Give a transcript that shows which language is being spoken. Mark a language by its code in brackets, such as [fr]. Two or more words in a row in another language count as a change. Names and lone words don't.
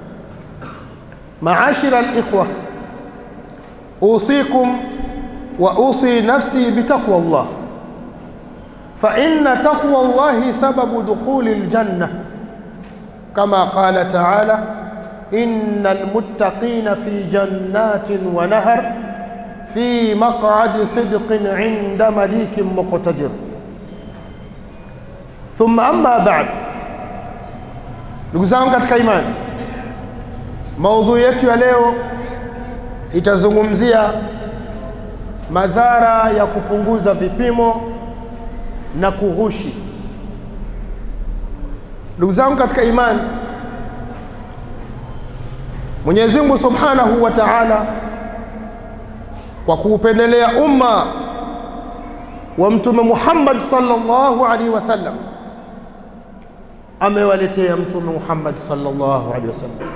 [ar] معاشر الإخوة، أوصيكم وأوصي نفسي بتقوى الله، فإن تقوى الله سبب دخول الجنة، كما قال تعالى: إن المتقين في جنات ونهر في مقعد صدق عند مليك مقتدر. ثم أما بعد، [sw] ndugu zangu katika imani, maudhui yetu ya leo itazungumzia madhara ya kupunguza vipimo na kughushi. Ndugu zangu katika imani, Mwenyezi Mungu [ar] سبحانه وتعالى, [sw] kwa kuupendelea umma wa Mtume Muhammad [ar] صلى الله عليه وسلم, [sw] amewaletea Mtume Muhammad [ar] صلى الله عليه وسلم.